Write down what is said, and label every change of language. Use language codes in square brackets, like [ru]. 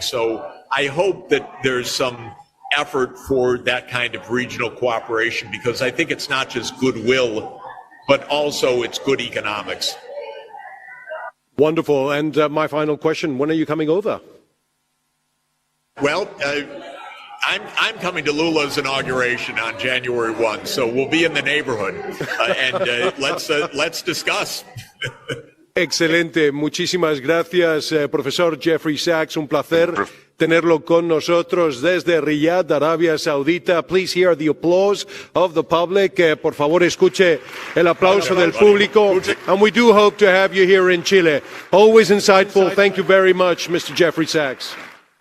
[en] So I hope that there's some effort for that kind of regional cooperation, because I think it's not just goodwill, but also it's good economics. Wonderful. And my final question, when are you coming over? Well, I'm coming to Lula's inauguration on January 1, so we'll be in the neighborhood, and let's discuss. [es] Excelente, muchísimas gracias, profesor Jeffrey Sachs, un placer tenerlo con nosotros desde Riyadh, Arabia Saudita. [en] Please hear the applause of the public. [es] Por favor, escuche el aplauso del público. [en] And we do hope to have you here in Chile. Always insightful. Thank you very much, Mr. Jeffrey Sachs.